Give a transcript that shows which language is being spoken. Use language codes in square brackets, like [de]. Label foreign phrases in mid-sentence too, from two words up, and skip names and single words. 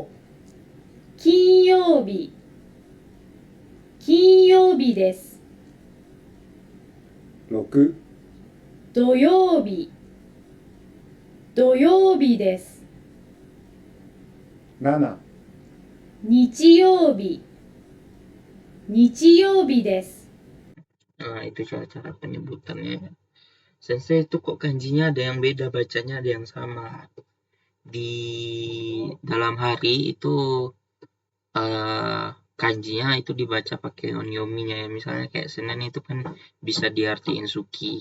[ja] 金曜日、金曜日です。 6、土曜日、土曜日です。 7、日曜日、日曜日です。 [id] Nah, itu cara-cara penyebutannya. Sensei itu kok kanjinya ada yang beda, bacanya ada yang sama. Di dalam hari itu kanjinya itu dibaca pakai onyominya ya. Misalnya kayak Senin itu kan bisa diartiin suki.